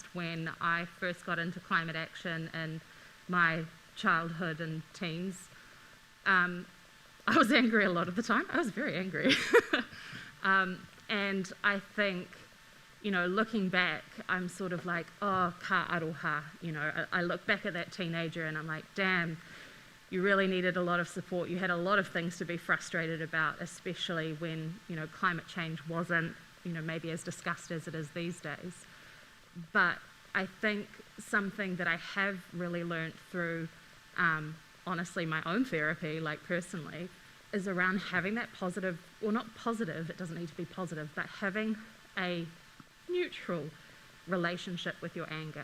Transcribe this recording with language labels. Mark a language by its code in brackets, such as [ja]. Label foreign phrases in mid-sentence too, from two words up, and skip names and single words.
[en] When I first got into climate action in my childhood and teens, I was angry a lot of the time. I was very angry. And I think, looking back, I'm sort of like, [mi] oh, ka aroha. [en] I look back at that teenager and I'm like, damn, you really needed a lot of support. You had a lot of things to be frustrated about, especially when, climate change wasn't, maybe as discussed as it is these days. But I think something that I have really learnt through, honestly, my own therapy, like personally, is around having that positive, or not positive, it doesn't need to be positive, but having a neutral relationship with your anger.